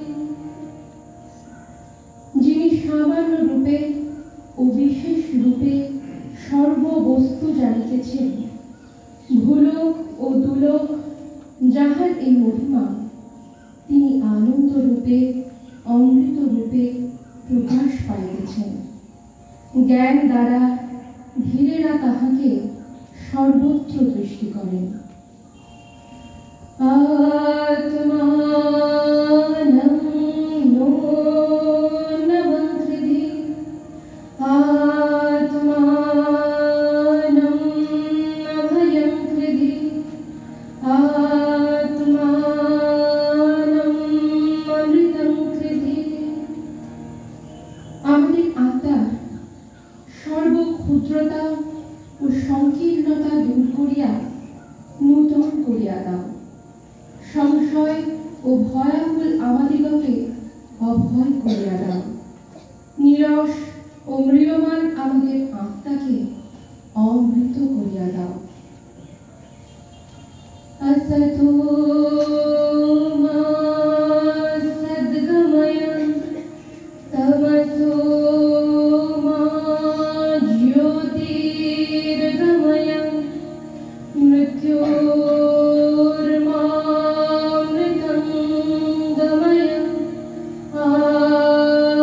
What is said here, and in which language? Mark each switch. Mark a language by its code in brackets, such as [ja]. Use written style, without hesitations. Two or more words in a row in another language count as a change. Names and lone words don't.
[bn] যিনি সামান্য রূপে ও বিশেষ রূপে সর্ববস্তু জানিতেছেন, ভূলোক ও দুলোক যাহার এই মহিমা, তিনি আনন্দ রূপে অমৃত রূপে প্রকাশ পাইতেছেন। জ্ঞান দ্বারা ধীরেরা তাহাকে সর্বত্র দৃষ্টি করেন। [sa] আত্মানং নূনমং হৃদি আত্মানং অভয়ং হৃদি আত্মানং অমৃতং হৃদি। [bn] আমাদের আত্মার সর্বক্ষুদ্রতা ও সংকীর্ণতা দূর করিয়া নূতন করিয়া দাও। সংশয় ও ভয়াকুল আমাদিগকে অভয় করিয়া দাও। নীরস ও ম্রিয়মান আমাদের আত্মাকে অমৃত করিয়া দাও। [sa] असतो मा सद्गमय तमसो मा ज्योतिर्गमय मृत्योर्मा 'मृतं गमय।